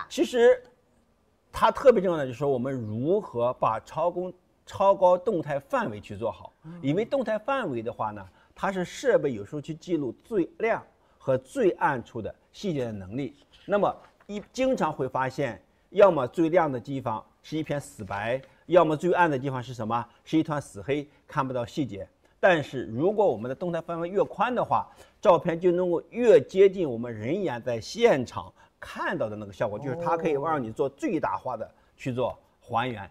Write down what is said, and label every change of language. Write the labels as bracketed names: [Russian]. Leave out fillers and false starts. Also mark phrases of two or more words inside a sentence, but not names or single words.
[Chinese] 其實它特別重要的就是說，我們如何把超高動態範圍去做好。因為動態範圍的話呢，它是設備有時候去記錄最亮和最暗處的細節的能力。那麼經常會發現，要麼最亮的地方是一片死白，要麼最暗的地方是什麼？是一團死黑，看不到細節。但是如果我們的動態範圍越寬的話，照片就能夠越接近我們人眼在現場看到的那個效果，就是它可以讓你做最大化的去做還原。